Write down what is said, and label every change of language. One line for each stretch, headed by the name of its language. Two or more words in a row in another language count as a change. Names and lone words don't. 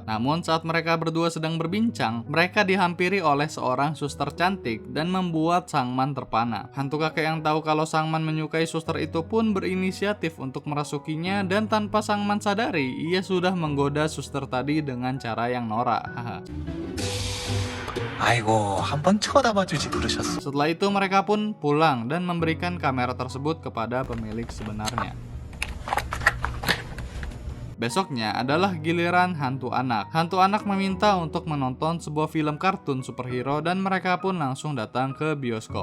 Indonesian: Namun saat mereka berdua sedang berbincang, mereka dihampiri oleh seorang suster cantik dan membuat Sangman terpana. Hantu kakek yang tahu kalau Sangman menyukai suster itu pun berinisiatif untuk merasukinya dan tanpa Sangman sadari, ia sudah menggoda suster tadi dengan cara yang norak.
Korean: 아이고, 한번 쳐다봐주지 그러셨어.
Indonesian: Setelah itu mereka pun pulang dan memberikan kamera tersebut kepada pemilik sebenarnya. Besoknya adalah giliran hantu anak. Hantu anak meminta untuk menonton sebuah film kartun superhero dan mereka pun langsung datang ke bioskop.